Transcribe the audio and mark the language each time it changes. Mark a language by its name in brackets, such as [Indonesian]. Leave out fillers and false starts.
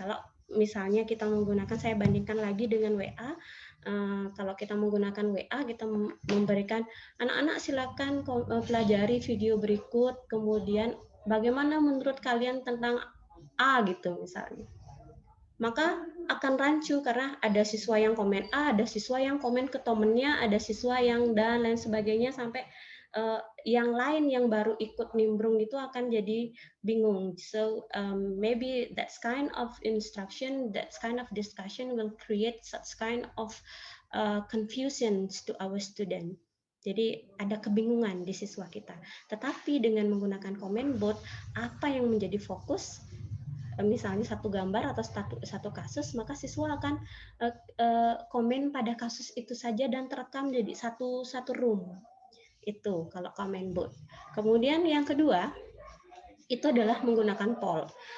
[Indonesian] Kalau misalnya kita menggunakan, saya bandingkan lagi dengan WA, kalau kita menggunakan WA, kita memberikan anak-anak silakan pelajari video berikut, kemudian bagaimana menurut kalian tentang A gitu misalnya. Maka akan rancu karena ada siswa yang komen A, ada siswa yang komen ke temennya, ada siswa yang dan lain sebagainya, sampai yang lain yang baru ikut nimbrung itu akan jadi bingung. [English] So maybe that's kind of instruction, that's kind of discussion will create such kind of confusions to our student. [Indonesian] Jadi ada kebingungan di siswa kita. Tetapi dengan menggunakan comment bot, apa yang menjadi fokus? Misalnya satu gambar atau satu kasus, maka siswa akan komen pada kasus itu saja dan terekam jadi satu room. Itu kalau comment bot. Kemudian yang kedua itu adalah menggunakan poll.